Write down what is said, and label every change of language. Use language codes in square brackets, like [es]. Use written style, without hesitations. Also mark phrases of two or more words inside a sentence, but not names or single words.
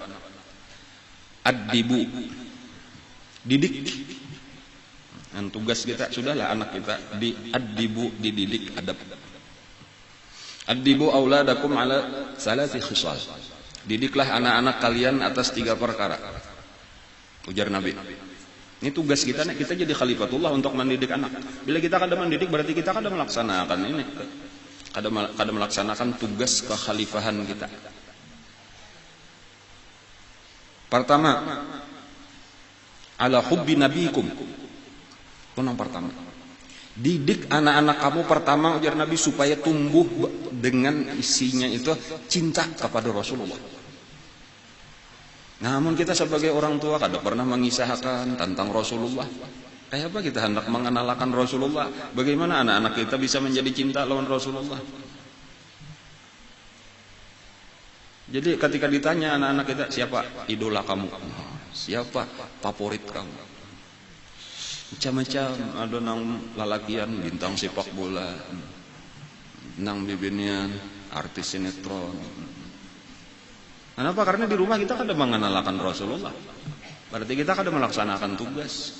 [ar] Ad-dibu, didik. [id] Dan tugas kita sudahlah anak kita ad-dibu, dididik adab. [ar] Ad-dibu auladakum ala salasi khisal. [id] Didiklah anak-anak kalian atas 3 perkara. Ujar Nabi. Ini tugas kita nih, kita jadi khalifatullah untuk mendidik anak. Bila kita kada mendidik berarti kita kada melaksanakan ini. Kada melaksanakan tugas kekhalifahan kita. Pertama, [ar] ala hubbi nabiikum. [id] Itu yang pertama. Didik anak-anak kamu pertama ujar Nabi supaya tumbuh dengan isinya itu cinta kepada Rasulullah. Namun kita sebagai orang tua kada pernah mengisahkan tentang Rasulullah. Kayak apa kita hendak mengenalkan Rasulullah? Bagaimana anak-anak kita bisa menjadi cinta lawan Rasulullah? Jadi ketika ditanya anak-anak kita, siapa idola kamu? Siapa favorit kamu? [bjn] Macam-macam, ada nang lalakian bintang sepak bola, nang bibinian artis sinetron. [id] Kenapa? Karena di rumah kita kada mengenalkan Rasulullah. Berarti kita kada melaksanakan tugas.